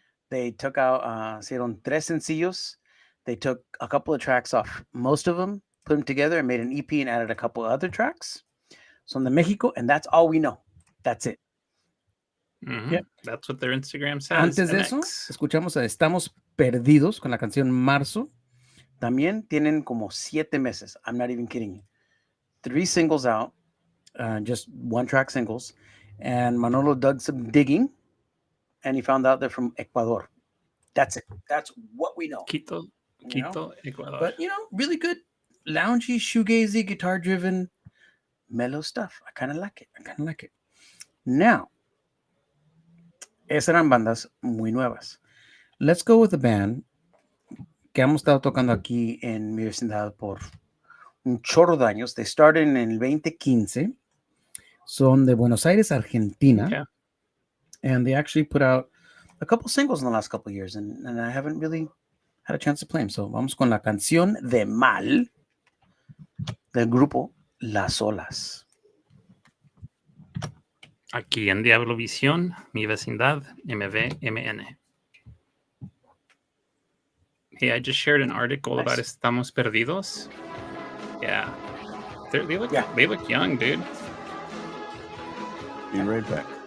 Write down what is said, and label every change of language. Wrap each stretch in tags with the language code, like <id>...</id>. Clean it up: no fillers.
<en>They took out,</en> <es>hicieron 3 sencillos.</es> <en>They took a couple of tracks off most of them, put them together and made an EP and added a couple of other tracks.</en> <es>Son de Mexico,</es> <en>and that's all we know. That's it. Mhm. Yep. That's what their Instagram says.</en> <es>Antes de eso, escuchamos a Estamos Perdidos con la canción Marzo. También tienen como 7 meses.</es> <en>I'm not even kidding you. 3 singles out, just 1-track singles. And Manolo dug some digging, and he found out they're from Ecuador. That's it. That's what we know. Quito, Ecuador. But, really good, loungy, shoegazy, guitar-driven, mellow stuff. I kind of like it.</en> <es>Now, esas eran bandas muy nuevas.</es> <en>Let's go with a band</en> <es>que hemos estado tocando aquí en mi vecindad por un chorro de años.</es> <en>They started</en> <es>en el 2015. Son de Buenos Aires, Argentina.</es> <en>Okay. And they actually put out a couple singles in the last couple of years, and I haven't really had a chance to play them.</en> <es>So vamos con la canción de Mal del grupo Las Olas. Aquí en Diablo Visión, mi vecindad, MVMN.</es> <en>Hey, I just shared an article Nice. about Estamos Perdidos. Yeah. They look young, dude. Be right back.</en>